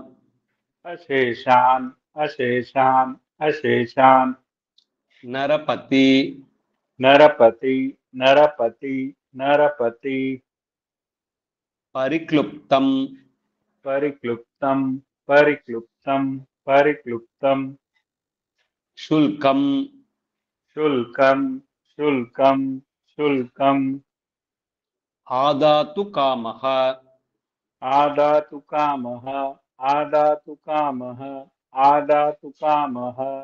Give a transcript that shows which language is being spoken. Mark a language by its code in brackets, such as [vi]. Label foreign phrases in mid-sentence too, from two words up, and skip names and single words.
[sa] अशेषान् अशेषान् अशेषान् நரபதி नरपति नरपति नरपति பரிக்ளுப்தம் परिक्लृप्तम् परिक्लृप्तम् परिक्लृप्तम् शुल्कम शुल्कम शुल्कम शुल्कम आदातु कामः आदातु कामः आदातु कामः आदातु कामः